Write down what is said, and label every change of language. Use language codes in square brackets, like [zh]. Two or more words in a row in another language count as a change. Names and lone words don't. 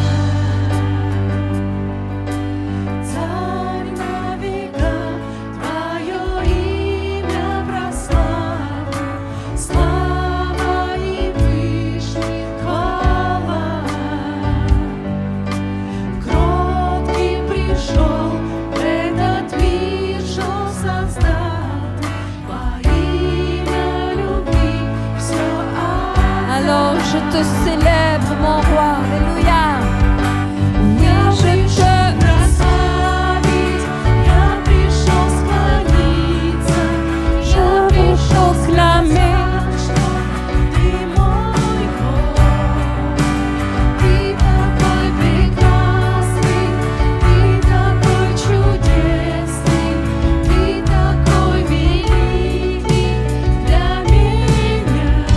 [ru] Царь на века, твое имя прославлю, слава и вышних хвала. Кроткий пришел в этот мир, что создать во имя любви все [fr] Alors je te célèbre, mon roi. Alléluia. Oui, je te [ru] прославить, я пришел склониться, я пришел сказать, что ты мой Бог. Ты такой прекрасный, ты такой чудесный, ты такой великий для меня.